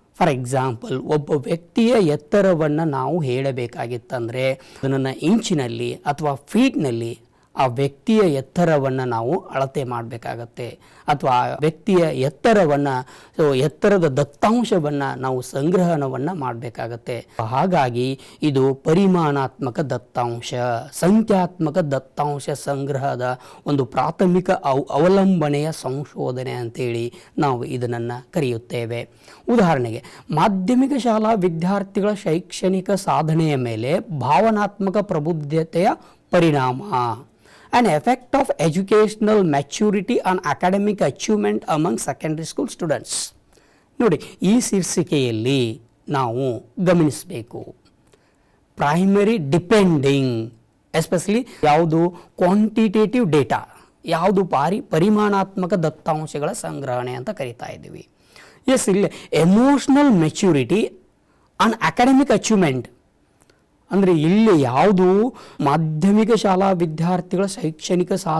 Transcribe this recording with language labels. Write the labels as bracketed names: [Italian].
[English] for example, [Kannada] ಒಬ್ಬ ವ್ಯಕ್ತಿಯ ಎತ್ತರವನ್ನು ನಾವು ಹೇಳಬೇಕಾಗಿತ್ತಂದರೆ ಅದನ್ನು ಇಂಚಿನಲ್ಲಿ ಅಥವಾ ಫೀಟ್ನಲ್ಲಿ ಆ ವ್ಯಕ್ತಿಯ ಎತ್ತರವನ್ನು ನಾವು ಅಳತೆ ಮಾಡಬೇಕಾಗತ್ತೆ, ಅಥವಾ ಆ ವ್ಯಕ್ತಿಯ ಎತ್ತರದ ದತ್ತಾಂಶವನ್ನು ನಾವು ಸಂಗ್ರಹಣವನ್ನು ಮಾಡಬೇಕಾಗತ್ತೆ. ಹಾಗಾಗಿ ಇದು ಪರಿಮಾಣಾತ್ಮಕ ದತ್ತಾಂಶ, ಸಂಖ್ಯಾತ್ಮಕ ದತ್ತಾಂಶ ಸಂಗ್ರಹದ ಒಂದು ಪ್ರಾಥಮಿಕ ಅವಲಂಬನೆಯ ಸಂಶೋಧನೆ ಅಂತೇಳಿ ನಾವು ಇದನ್ನು ಕರೆಯುತ್ತೇವೆ. [English] ಉದಾಹರಣೆಗೆ, [Kannada] ಮಾಧ್ಯಮಿಕ ಶಾಲಾ ವಿದ್ಯಾರ್ಥಿಗಳ ಶೈಕ್ಷಣಿಕ ಸಾಧನೆಯ ಮೇಲೆ ಭಾವನಾತ್ಮಕ ಪ್ರಬುದ್ಧತೆಯ ಪರಿಣಾಮ, [English] an effect of educational maturity on academic achievement among secondary school students. [Kannada] ನೋಡಿ, ಈ ಶೀರ್ಷಿಕೆಯಲ್ಲಿ ನಾವು ಗಮನಿಸಬೇಕು, ಪ್ರೈಮರಿ ಡಿಪೆಂಡಿಂಗ್, ಎಸ್ಪೆಷಲಿ ಯಾವುದು ಕ್ವಾಂಟಿಟೇಟಿವ್ ಡೇಟಾ, ಯಾವುದು ಪರಿಮಾಣಾತ್ಮಕ ದತ್ತಾಂಶಗಳ ಸಂಗ್ರಹಣೆ ಅಂತ ಕರಿತಾ ಇದ್ದೀವಿ. ಇಲ್ಲಿ [English] emotional maturity on academic achievement, [Kannada] ಅಂದರೆ ಇಲ್ಲಿ ಯಾವುದು ಮಾಧ್ಯಮಿಕ ಶಾಲಾ ವಿದ್ಯಾರ್ಥಿಗಳ ಶೈಕ್ಷಣಿಕ